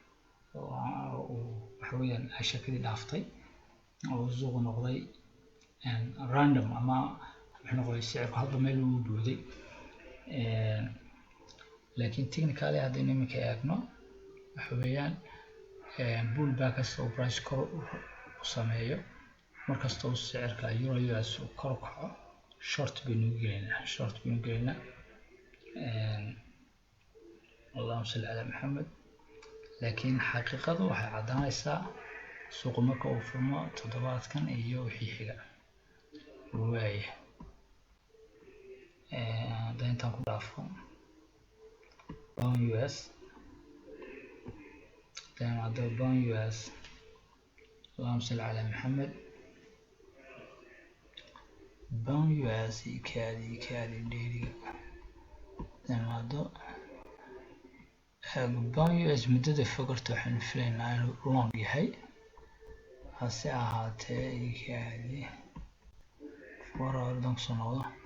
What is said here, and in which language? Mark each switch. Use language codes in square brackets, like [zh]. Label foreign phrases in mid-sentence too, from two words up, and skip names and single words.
[so] waxa weeyaan ay shakadii dhaaftay oo suuqu noqday random ama wuxuu noqday sicirku hadba meel uu booday laakiin technically haddaynu iminka eegno waxa weeyaan pullback kasta oo price kor u sameeyo markasta uu sicirka euro US uu kor u kaco short baynu gelaynaa [ar] اللهم صل على محمد [so] laakiin xaqiiqadu waxay caddaanaysaa suuqu marka uu furmo todobaadkan iyo wixii xiga waaya hadda intaan ku dhaafo pound US hadda pound US [ar] اللهم صل على محمد [so] pound US ikaadi dheeriga hadda pound US muddada fogarta waxaanu filaynaa inuu long yahay hase ahaatee ikaadi warardan kusoo noqdo